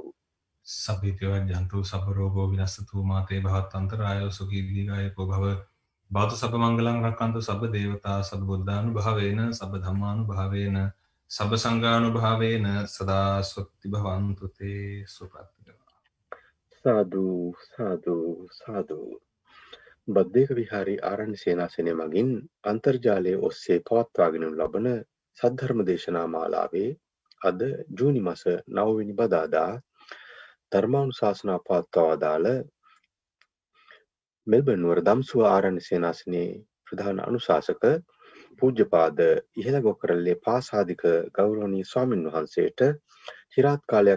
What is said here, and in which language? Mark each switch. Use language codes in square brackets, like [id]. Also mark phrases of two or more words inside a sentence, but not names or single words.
[pi] සබ්බිතෝ ජන්තු සබ්බ රෝගෝ විනස්සතු මාතේ භවත්තන්තරායෝ සුඛී දීඝායකෝ භව බාතු සබ්බ මංගලං රක්칸තු සබ්බ දේවතා සබ්බ බුද්ධානුභාවේන සබ්බ ධම්මානුභාවේන සබ්බ සංඝානුභාවේන සදා සොත්ති භවන්තු තේ සුපත්ති. සාදු සාදු සාදු. [si] බද්දේක විහාරී ආරණ්‍ය සේනාසනය මගින් අන්තර්ජාලයේ ඔස්සේ පවත්වාගෙන ලබන සද්ධර්ම දේශනා මාලාවේ අද ජූනි මාස 9 වෙනි බදාදා ධර්මානුශාසනා පවත්වා වදාළ මෙල්බන් නුවර දම්සුව ආරණ්‍ය සේනාසනයේ ප්‍රධාන අනුශාසක පූජ්‍යපාද ඉහළගොකරල්ලේ පාසාදික ගෞරවනීය ස්වාමින් වහන්සේට চিරාත් කාලයක්